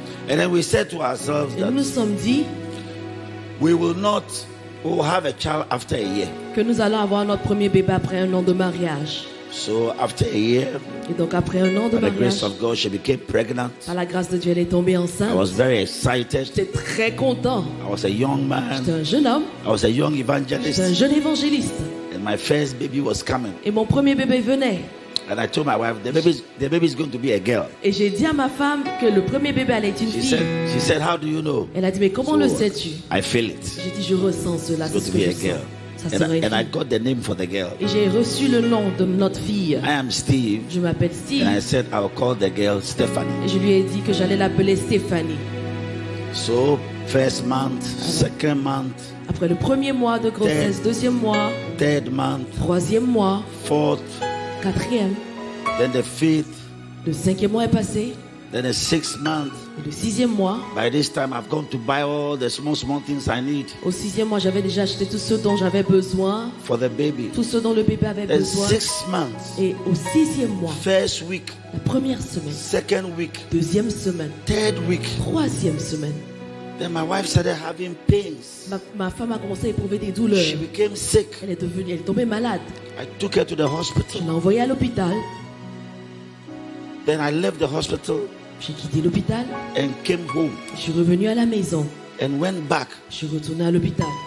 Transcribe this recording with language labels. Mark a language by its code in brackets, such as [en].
[en] And then we said to ourselves [fr] Et nous nous [en] that [fr] sommes dit [en] we will have a child after a year. [fr] que nous allons avoir notre premier bébé après un an de mariage. [en] So after a year, [fr] Et donc après un an de [en] by the grace of God, she became pregnant. [fr] par la grâce de Dieu, elle est tombée [en] I [fr] enceinte. [en] was very excited. [fr] J'étais très content. [en] I was a young [fr] J'étais [en] man. [fr] un jeune homme, [en] I was a young [fr] j'étais un [en] evangelist. [fr] jeune évangéliste. [en] And my first baby was coming. [fr] Et mon premier bébé venait. [en] And I told my wife, the baby is going to be a girl. [fr] Et j'ai dit à ma femme que le premier bébé allait être une [en] She [fr] fille. [en] said, how do you know? [fr] Elle a dit, mais comment le sais-tu? [en] I feel it. [fr] J'ai dit, je ressens cela, [en] It's [fr] c'est [en] going [fr] ce [en] to [fr] que [en] be [fr] je [en] a girl. [fr] sens. Ça serait une [en] And I [fr] fille. [en] got the name for the girl. [fr] Et j'ai reçu le nom de notre fille. [en] I am Steve. [fr] Je m'appelle Steve. [en] And I said I will call the girl Stephanie. [fr] Et je lui ai dit que j'allais l'appeler Stéphanie. [en] So first month, second month, [fr] Après le premier mois de grossesse, deuxième mois, [en] third month, [fr] troisième mois, [en] fourth, [fr] quatrième, [en] then the fifth, [fr] le cinquième mois est passé. [en] then the sixth month. [fr] Et le sixième mois, [en] By this time, I've gone to buy all the small things I need [fr] au sixième mois, j'avais déjà acheté tout ce dont j'avais besoin, [en] for the baby. [fr] tout ce dont le bébé avait [en] Then [fr] besoin. [en] 6 months, [fr] Et au sixième mois, [en] first week, [fr] la première semaine, [en] second week, [fr] deuxième semaine, [en] third week, [fr] troisième semaine, [en] then my wife started having pains. [fr] ma femme a commencé à éprouver des douleurs. [en] She became sick. [fr] Elle est tombée malade. [en] I took her to the [fr] Je [en] hospital. [fr] l'ai envoyée à l'hôpital. [en] Then I left the hospital [fr] J'ai quitté l'hôpital. [en] and came home [fr] Je suis revenue à la maison. [en] and went back. [fr] Je suis retournée à l'hôpital.